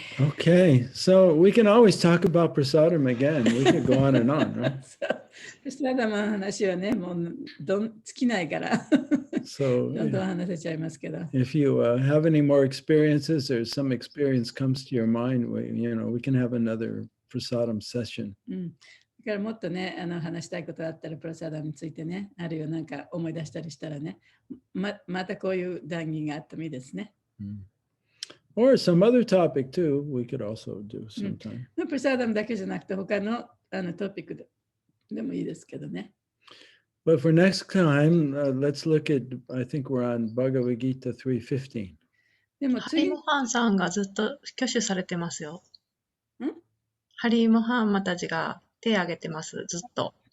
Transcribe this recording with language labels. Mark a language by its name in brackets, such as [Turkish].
[English] Okay, so we can always talk about prasadam again. We could go on and on, right? [Japanese] プラサーダムの話はね、もう尽きないから、 [English] So [Japanese] どんどん話せちゃいますけど。 [English] if you have any more experiences or some experience comes to your mind, we can have another prasadam session. [Japanese] だからもっとね、話したいことがあったら、プラサーダムについてね、あるいはなんか思い出したりしたらね、またこういう談義があってもいいですね。 [English] Or some other topic too, we could also do sometime. [Japanese] プラサーダムだけじゃなくて、他のトピックでもいいですけどね。 [English] But for next time, let's look at, I think we're on Bhagavad-Gita 3:15. [Japanese] でも次、ハリモハンさんがずっと挙手されてますよ。んハリモハンマたちが手挙げてます、ずっと。